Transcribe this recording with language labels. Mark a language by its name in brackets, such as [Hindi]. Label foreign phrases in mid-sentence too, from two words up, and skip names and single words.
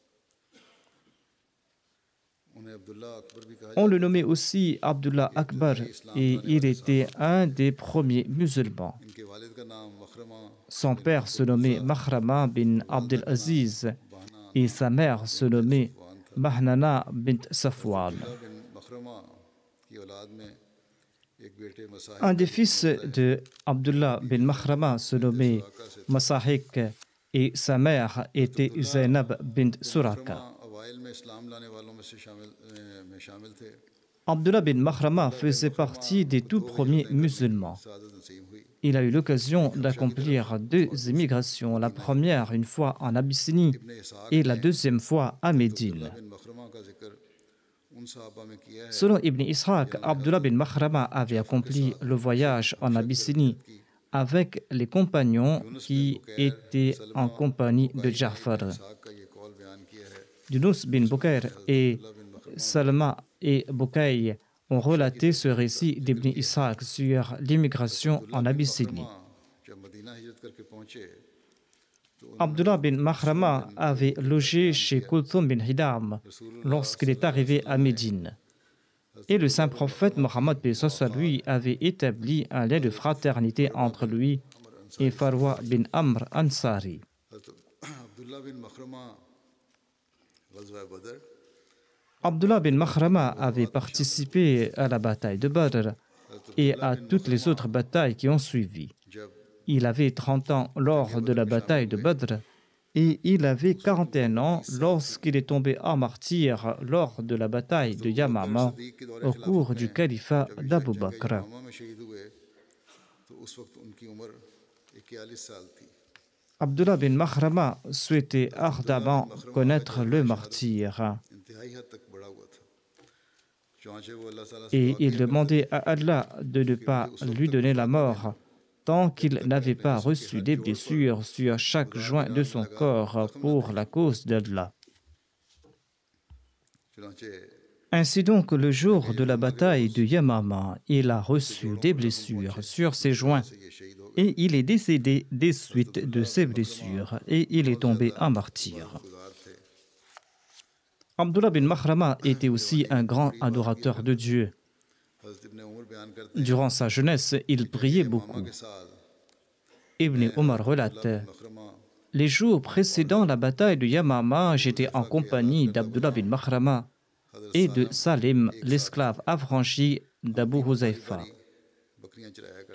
[French] On le nommait aussi Abdullah Akbar et il était un des premiers musulmans. Son père se nommait Makhrama bin Abdel Aziz et sa mère se nommait Bahnana bint Safwan. [Urdu] عبداللہ بن مخرمہ کی اولاد میں ایک بیٹے مساحق [French] Un des fils de Abdullah bin Makhrama se nommait Masahik et sa mère était Zainab bint Suraka. [Urdu] اوائل میں اسلام لانے والوں میں سے شامل تھے. [French] Abdullah bin Makhrama faisait partie des tout premiers musulmans. [Urdu] سعادت نصیب ہوئی. [French] Il a eu l'occasion d'accomplir deux émigrations, la première une fois en Abyssinie et la deuxième fois à Médine. [Urdu] بن مخرمہ کا ذکر ان صحابہ میں کیا ہے [French] Selon Ibn Ishaq, Abdullah bin Makhrama avait accompli le voyage en Abyssinie avec les compagnons qui étaient en compagnie de Ja'far. [Urdu] صاحب کا یہ قول بیان کیا ہے. [French] Yunus bin Bukair et Salma et Bukaï ont relaté ce récit d'Ibn Ishaq sur l'immigration en Abyssinie. [Urdu] جب مدینہ ہجرت کرکے پہنچے [French] Abdullah bin Makhrama avait logé chez Kulthum bin Hidam lorsqu'il est arrivé à Médine. Et le saint prophète Mohammed lui avait établi un lien de fraternité entre lui et Farwa bin Amr Ansari. [Urdu] عبداللہ بن مخرمہ غزوہ بدر [French] Abdullah bin Makhrama avait participé à la bataille de Badr et à toutes les autres batailles qui ont suivi. [Urdu] जब [French] Il avait 30 ans lors de la bataille de Badr et il avait 41 ans lorsqu'il est tombé en martyr lors de la bataille de Yamama au cours du califat d'Abu Bakr. [Urdu] یامہ میں شہید ہوئے تو اس وقت ان کی عمر 41 سال تھی. [French] Abdullah bin Makhrama souhaitait ardemment connaître le martyr [Urdu] انتہائی حد تک بڑا ہوا تھا. چنانچہ وہ اللہ تعالیٰ سے [French] et il demandait à Allah de ne pas lui donner la mort tant qu'il n'avait pas reçu des blessures sur chaque joint de son corps pour la cause d'Allah. [Urdu] चुनांचे [French] Ainsi donc, le jour de la bataille de Yamama, il a reçu des blessures sur ses joints [Urdu] یہ شہید ہو [French] et il est décédé des suites de ces blessures et il est tombé en martyr. [Urdu] گزار تھے. [French] Abdullah bin Makhrama était aussi un grand adorateur de Dieu. [Urdu] حضرت ابن عمر بیان کرتے ہیں [French] Durant sa jeunesse, il priait beaucoup. [Urdu] مامہ کے سال [French] Ibn Omar relate: [Urdu] मखरमा [French] les jours précédant la bataille de Yamama, j'étais en compagnie d'Abdullah bin Makhrama et de Salim, l'esclave affranchi d'Abu Huzaifa. [Urdu] بکریاں چرایا کر